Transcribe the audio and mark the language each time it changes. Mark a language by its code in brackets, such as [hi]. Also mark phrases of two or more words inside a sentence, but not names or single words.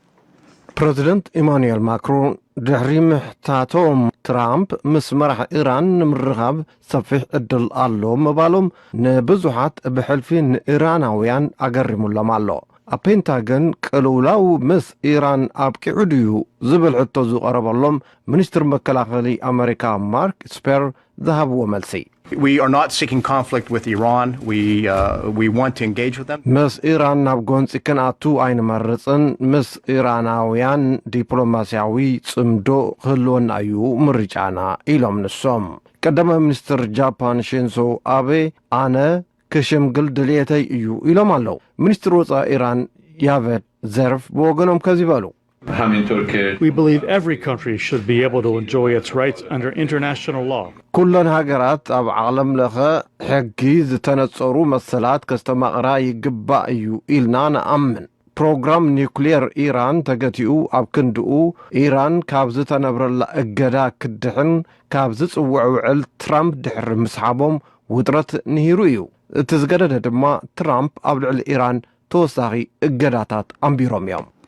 [ti] ፕሬዚደንት ኢማኑኤል ማክሮን ድሕሪ ምሕታቶም ትራምፕ ምስ መራሒ ኢራን ንምርኻብ ሰፊሕ ዕድል ኣሎ ምባሎም ንብዙሓት ብሕልፊ ንኢራናውያን ኣገሪሙሎም ኣሎ ኣብ ፔንታገን ቅልውላው ምስ ኢራን ኣብቂዑ ድዩ ዝብል ሕቶ ዝቐረበሎም ሚኒስትር መከላኸሊ ኣሜሪካ ማርክ ስፐር ዝሃብዎ መልሲ [en] We are not seeking conflict with Iran. We want to engage with them. [ti] ምስ ኢራን ናብ ጎንፂ ክንኣቱ ኣይንመርፅን ምስ ኢራናውያን ዲፕሎማስያዊ ጽምዶ ክህልወና እዩ ምርጫና ኢሎም ንሶም ቀዳማይ ሚኒስትር ጃፓን ሺንዞ አቤ ኣነ ክሽምግል ድልየተይ እዩ ኢሎም ኣለዉ ሚኒስትር ወፃኢ ኢራን ያቬድ ዘርፍ ብወገኖም ከዚ በሉ [en] We believe every country should be able to enjoy its rights under international law. [ti] ኩለን ሃገራት ኣብ ዓለም ለኸ ሕጊ ዝተነጸሩ መሰላት ከስተማቕራ ይግባእ እዩ ኢልና ንኣምን ፕሮግራም ኒውክሌር ኢራን ተገቲኡ ኣብ ክንድኡ ኢራን ካብ ዝተነብረላ እገዳ ክድሕን ካብ ዝጽውዕ ውዕል ትራምፕ ድሕሪ ምስሓቦም ውጥረት ንሂሩ እዩ እቲ ዝገደደ ድማ ትራምፕ ኣብ ልዕሊ ኢራን ተወሳኺ እገዳታት ኣንቢሮም እዮም